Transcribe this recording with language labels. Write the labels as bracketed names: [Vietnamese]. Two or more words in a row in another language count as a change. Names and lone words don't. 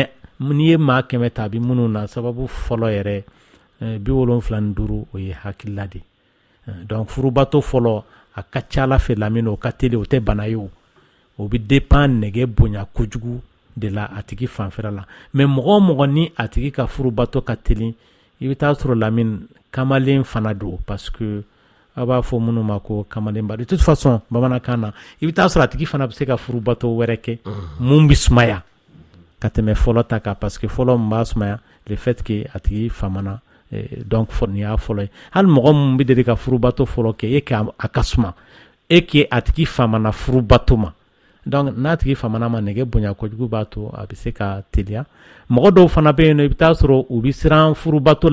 [Bambara] n'i ye maa 100 ta a bɛ minnu na sababu fɔlɔ yɛrɛ 75 o ye hakilila de donc furubato fɔlɔ a ka ca Ala fɛ Lamini o ka teli o tɛ bana ye o bɛ dépend nɛgɛ bonya kojugu de la a tigi fanfɛla la mais mɔgɔ o mɔgɔ ni a tigi ka furubato ka teli i bɛ taa sɔrɔ Lamini kamalen fana don [French] parce que [Bambara] a b'a fɔ minnu ma ko kamalenba [French] de toute façon [Bambara] bamanankan na i bɛ taa sɔrɔ a tigi fana bɛ se ka furubato wɛrɛ kɛ mun bɛ sumaya ka tɛmɛ fɔlɔ ta kan [French] parce que [Bambara] fɔlɔ mun b'a sumaya [French] le fait que [Bambara] a tigi famana donc nin y'a fɔlɔ ye hali mɔgɔ mun bɛ deli ka furubato fɔlɔ kɛ e k'a a ka suma e k'e a tigi famana furubato ma donc n'a tigi famana ma nɛgɛ bonya kojugu b'a to a bɛ se ka teliya mɔgɔ dɔw fana bɛ yen nɔ i bɛ taa sɔrɔ u bɛ siran furubato